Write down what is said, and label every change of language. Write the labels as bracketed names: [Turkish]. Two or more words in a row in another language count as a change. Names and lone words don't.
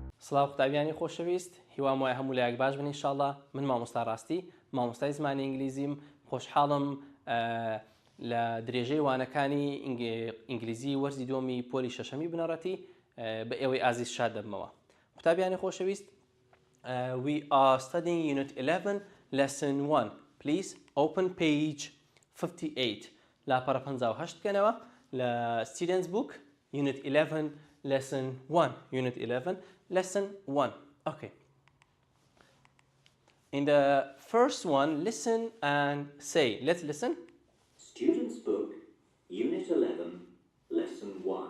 [Central Kurdish] سڵاو قوتابیانی خۆشەویست، هیوام وایە هەموو لایەک باش بن ئینشاڵڵا. من مامۆستا ڕاستی، مامۆستای زمانی ئینگلیزیم. خۆشحاڵم لە درێژەی وانەکانی ئینگلیزی وەرزی دۆمی پۆلی شەشەمی بنەڕەتی بە ئێوەی ئازیز شاد دەبمەوە. قوتابیانی خۆشەویست، [English] we are studying unit 11 lesson 1. Please open page 58. [Central Kurdish] لاپەڕە 58 بکەنەوە لە [English] students book unit 11 lesson 1. Unit 11 lesson 1. Okay. In the first one, listen and say. Let's listen. Students book unit 11 lesson 1.